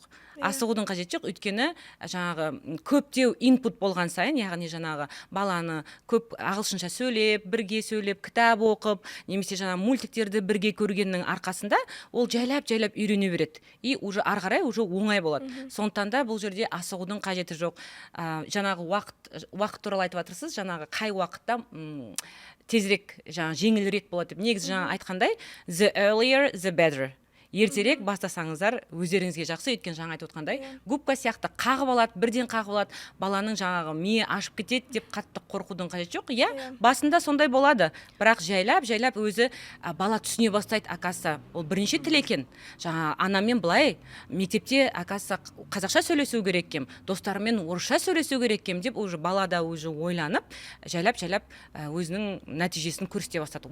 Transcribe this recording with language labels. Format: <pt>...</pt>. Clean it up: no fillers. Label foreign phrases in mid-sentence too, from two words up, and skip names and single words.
<kk>Асығудың қажеті жоқ, өйткені жаңағы көптеу инпут болған сайын, яғни жаңағы баланы көп ағылшынша сөйлеп, бірге сөйлеп, кітап оқып, немесе жаңағы мультиктерді бірге көргеннің арқасында ол жайлап үйрене береді.</kk> <ru>И уже</ru> <kk>ары қарай уже оңай болады. Сондықтан да бұл жерде асығудың қажеті жоқ. Жаңағы уақыт туралы айтып жатырсыз, жаңағы қай уақытта тезірек, жаңағы жеңілірек болады деп. Негізі жаңа айтқандай,</kk> <en>the earlier the better.</en> <kk>Ертерек бастасаңыздар өздеріңізге жақсы. Өйткені жаңа айтып отқандай, губка сияқты қағып алады, бірден қағып алады, баланың жаңағы миы ашып кетеді деп қатты қорқудың қажеті жоқ. Басында сондай болады, бірақ жайлап өзі бала түсіне бастайды. Акаса ол бірінші тіл екен. Жаңа анамен былай мектепте акаса қазақша сөйлесу керек екем, достарымен орысша сөйлесу керек екем деп уже балада уже ойланып, жайлап өзінің нәтижесін көрсете бастады.</kk>